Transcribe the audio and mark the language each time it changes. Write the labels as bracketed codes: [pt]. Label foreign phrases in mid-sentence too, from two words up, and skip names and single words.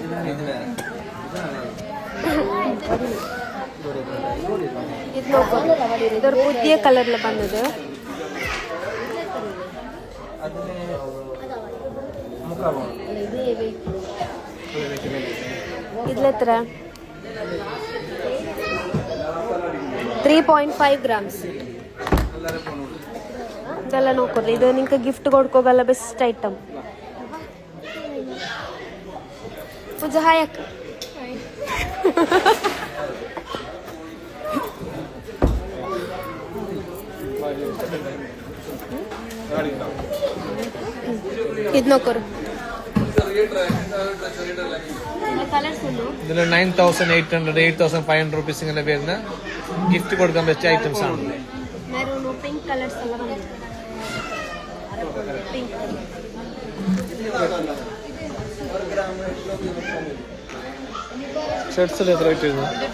[ml] ഇത് നോക്കൂ, ഇതൊരു പുതിയ കളറിൽ വന്നത്. ഇതിലെത്ര? [en] 3.5 grams. [kn] ಇದೆಲ್ಲ ನೋಡ್ಕೊಡ್ರಿ. ಇದು ನಿಂಗೆ ಗಿಫ್ಟ್ ಕೊಡ್ಕೋಗಲ್ಲ [en] best item. [kn] ಪೂಜಾ ಹಾಯಕ್ ಇದು ನೋಡ್ಕೊರು. [ml] ഇതിൽ 9,800 8,500 റുപ്പീസ് ഇങ്ങനെ വരുന്ന ഗിഫ്റ്റ് കൊടുക്കാൻ പറ്റിയ ഐറ്റംസ് ആണ്. [en] maroon pink colours [ml] എല്ലാം വന്നിട്ടുണ്ട്. പിങ്ക് ഷർട്ട്സിൽ എത്ര റേറ്റ് വരുന്നു?